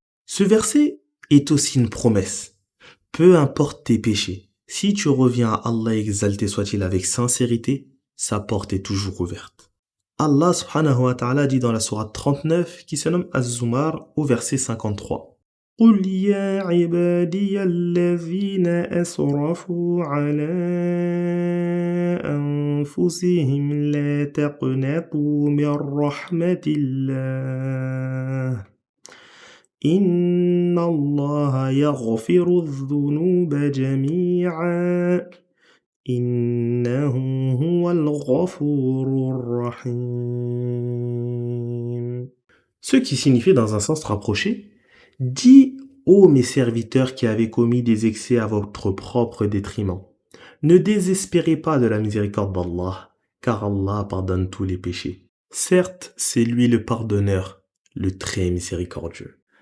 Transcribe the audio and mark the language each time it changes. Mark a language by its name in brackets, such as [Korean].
[French] Ce verset est aussi une promesse. Peu importe tes péchés, si tu reviens à Allah exalté soit-il avec sincérité, sa porte est toujours ouverte. Allah subhanahu wa ta'ala dit dans la sourate 39 qui se nomme Az-Zumar au verset 53. [Arabic] قل يا عبادي الذين أسرفوا على أنفسهم لا تقنطوا من رحمة الله إن الله يغفر الذنوب جميعا إنه هو الغفور الرحيم. [French] Ce qui signifie dans un sens rapproché, dis ô mes serviteurs qui avez commis des excès à votre propre détriment, ne désespérez pas de la miséricorde d'Allah, car Allah pardonne tous les péchés. Certes, c'est lui le pardonneur, le très miséricordieux.